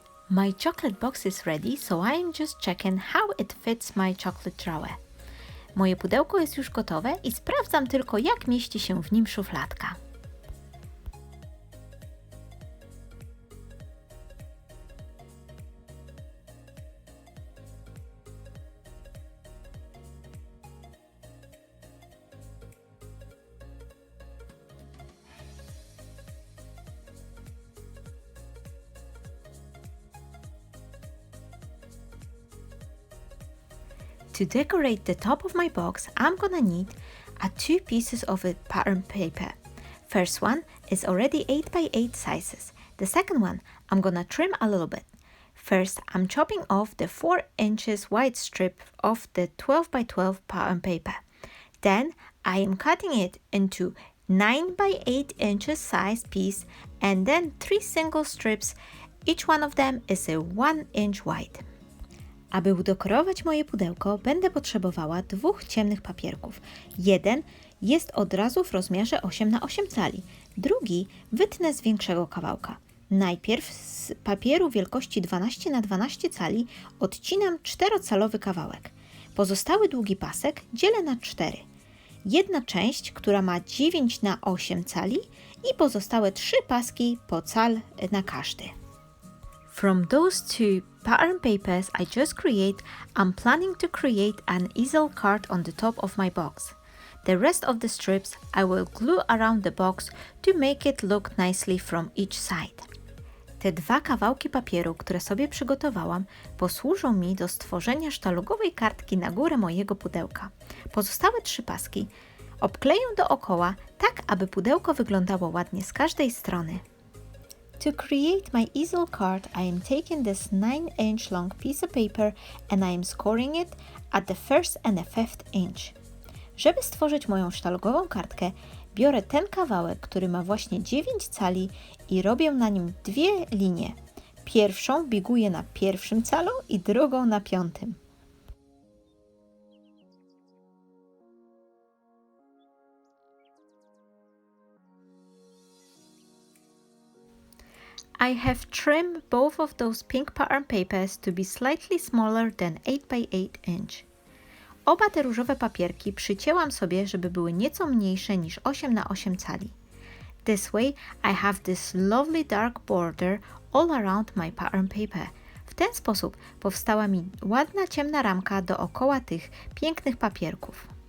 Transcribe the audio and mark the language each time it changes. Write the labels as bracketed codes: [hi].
[en] My chocolate box is ready, so I am just checking how it fits my chocolate drawer. [pl] Moje pudełko jest już gotowe i sprawdzam tylko, jak mieści się w nim szufladka. [en] To decorate the top of my box, I'm gonna need 2 pieces of pattern paper. First one is already 8 by 8 sizes. The second one, I'm gonna trim a little bit. First, I'm chopping off the 4 inches wide strip of the 12 by 12 pattern paper. Then, I am cutting it into 9 by 8 inches size piece and then 3 single strips. Each one of them is a 1 inch wide. [pl] Aby udekorować moje pudełko, będę potrzebowała 2 ciemnych papierków. Jeden jest od razu w rozmiarze 8 na 8 cali, drugi wytnę z większego kawałka. Najpierw z papieru wielkości 12 na 12 cali odcinam 4-calowy kawałek. Pozostały długi pasek dzielę na 4. Jedna część, która ma 9 na 8 cali i pozostałe 3 paski po cal na każdy. [en] From those 2 pattern papers I just create, I'm planning to create an easel card on the top of my box. The rest of the strips I will glue around the box to make it look nicely from each side. [pl] Te 2 kawałki papieru, które sobie przygotowałam, posłużą mi do stworzenia sztalugowej kartki na górę mojego pudełka. Pozostałe 3 paski obkleję dookoła, tak aby pudełko wyglądało ładnie z każdej strony. [en] To create my easel card, I am taking this 9-inch long piece of paper and I am scoring it at the 1st and the 5th inch. [pl] Żeby stworzyć moją sztalugową kartkę, biorę ten kawałek, który ma właśnie 9 cali i robię na nim 2 linie. Pierwszą biguję na 1. calu i drugą na 5. [en] I have trimmed both of those pink pattern papers to be slightly smaller than 8 by 8 inch. [pl] Oba te różowe papierki przycięłam sobie, żeby były nieco mniejsze niż 8 na 8 cali. [en] This way I have this lovely dark border all around my pattern paper. [pl] W ten sposób powstała mi ładna ciemna ramka dookoła tych pięknych papierków.